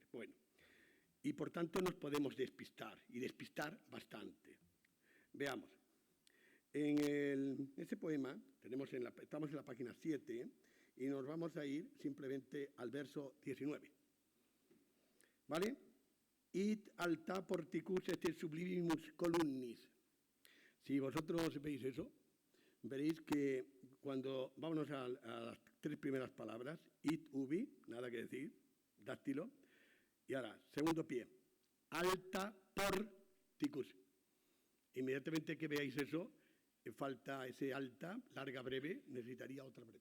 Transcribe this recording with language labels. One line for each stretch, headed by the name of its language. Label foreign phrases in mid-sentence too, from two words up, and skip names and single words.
Spanish: Bueno, y por tanto nos podemos despistar, y despistar bastante. Veamos. En ese poema, estamos en la página 7, y nos vamos a ir simplemente al verso 19. ¿Vale?
Latin: Id alta porticus et sublivimus columnis.
Spanish: Si vosotros veis eso, veréis que cuando vámonos a las 3 primeras palabras,
Latin: id ubi,
Spanish: nada que decir, dáctilo, y ahora, segundo pie,
Latin: alta porticus.
Spanish: Inmediatamente que veáis eso, falta ese alta, larga, breve, necesitaría otra breve.